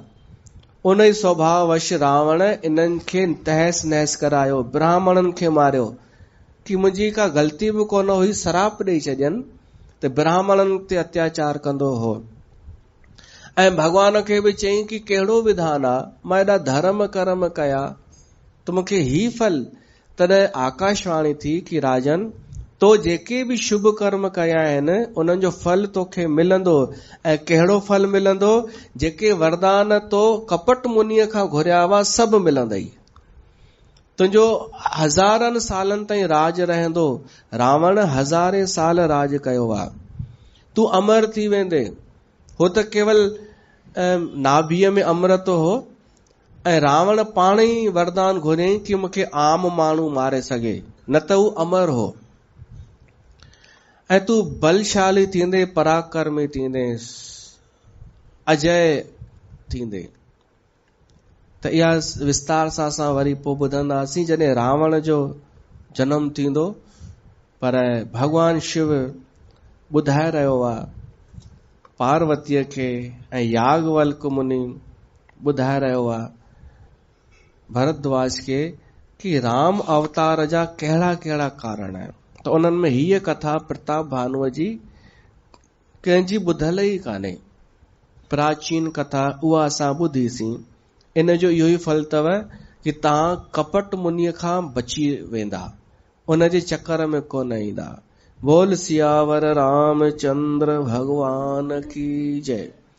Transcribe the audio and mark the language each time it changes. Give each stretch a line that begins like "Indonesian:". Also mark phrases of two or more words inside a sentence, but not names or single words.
Sindhi: उन ई स्वभाव वश रावण इन्हनि खे तहस नहस करायो, ब्राह्मणनि खे मारियो। कि मुंहिंजी का ग़लती बि कोन हुई, सराप ॾेई छॾियनि त ब्राह्मणनि ते अत्याचार कंदो हो। ऐं भॻवान खे बि चयईं कि कहिड़ो विधान आहे, मां एॾा धर्म कर्म कया त मूंखे ही फल। तॾहिं आकाशवाणी थी कि राजन, तो जेके बि शुभ कर्म कया आहिनि उन्हनि जो फल तोखे मिलंदो। ऐं कहिड़ो फल मिलंदो? जेके वरदान तो कपट मुनीअ खां घुरिया हुआ सभु मिलंदई। तुंहिंजो 1000 सालनि ताईं राज रहंदो। रावण 1000 साल राज कयो आहे। तूं अमर थी वेंदे। हो त केवल नाभीअ में अमृत हो ऐं रावण पाण ई वरदान घुरियईं कि मूंखे आम माण्हू मारे सघे, न त हू अमर हो। ऐं तूं बलशाली थींदे, पराक्रमी थींदे, अजय थींदे। त इहा विस्तार सां असां वरी पोइ ॿुधंदासीं जॾहिं रावण जो जनम थींदो। पर भगवान शिव ॿुधाए रहियो आहे पार्वतीअ खे ऐं याज्ञवल्क मुनि ॿुधाए रहियो आहे भरद्वाज खे कि राम अवतार जा कहिड़ा कहिड़ा कारण आहिनि। त उन्हनि में हीअ कथा प्रताप भानुअ जी कंहिंजी ॿुधल ई कान्हे। प्राचीन कथा उहा असां ॿुधीसीं। इन जो इहो ई फल अथव कि तव्हां कपट मुनीअ खां बची वेंदा, उन जे चक्कर में कोन ईंदा।
Hindi: बोल सियावर रामचंद्र भगवान की जय।